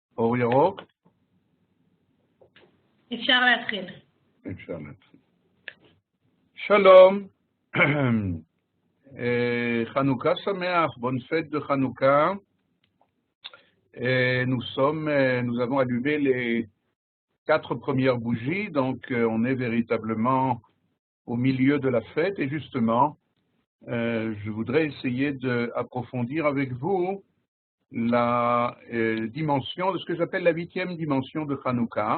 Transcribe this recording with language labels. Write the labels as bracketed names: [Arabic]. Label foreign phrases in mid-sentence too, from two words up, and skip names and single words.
[Hebrew] אור ירוק? אפשר להתחיל. אפשר להתחיל. שלום, חנוכה שמח, [French] bonne fête de Hanouka. Nous avons allumé les 4 premières bougies, donc on est véritablement au milieu de la fête et justement, je voudrais essayer d'approfondir avec vous la dimension de ce que j'appelle la 8e dimension de Hanouka.